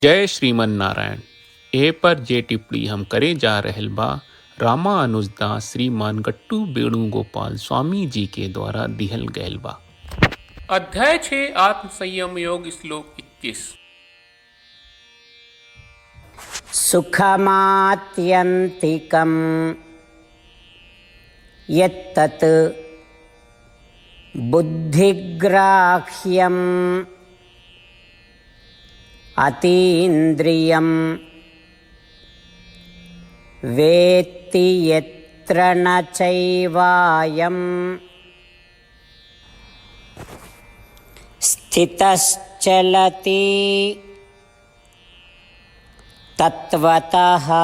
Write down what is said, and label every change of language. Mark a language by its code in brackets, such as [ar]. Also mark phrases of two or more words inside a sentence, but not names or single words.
[bho] जय श्रीमन नारायण। ए पर जे टिप्पणी हम करे जा रहल बा रामानुजदास श्रीमान गट्टू वेणुगोपाल स्वामी जी के द्वारा दिहल गयल बा। अध्याय 6 आत्म संयम योग श्लोक 21। [sa] सुखमात्यन्तिकं यत्तत् बुद्धिग्राह्यम् अतीन्द्रियं वेत्ति यत्र न चैवायं स्थितश्चलति तत्वतः।